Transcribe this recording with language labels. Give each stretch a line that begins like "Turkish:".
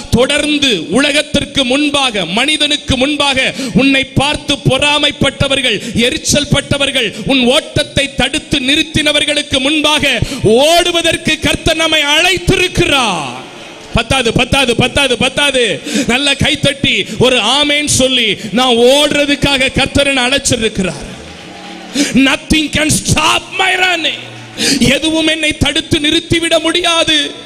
Tamil: தொடர்ந்து உலகத்திற்கு முன்பாக, மனிதனுக்கு முன்பாக உன்னை பார்த்து பொறாமைப்பட்டவர்கள், எரிச்சல் பட்டவர்கள், உன் ஓட்டத்தை தடுத்து நிறுத்தினவர்களுக்கு முன்பாக ஓடுவதற்கு கர்த்தர் நம்மை அழைத்திருக்கிறார். பத்தாது. நல்ல கைத்தட்டி ஒரு ஆமென் சொல்லி நான் ஓடுறதுக்காக கர்த்தர் அழைச்சிருக்கிறார்.
English: Nothing can stop my running.
Tamil: எதுவும் என்னை தடுத்து நிறுத்திவிட முடியாது.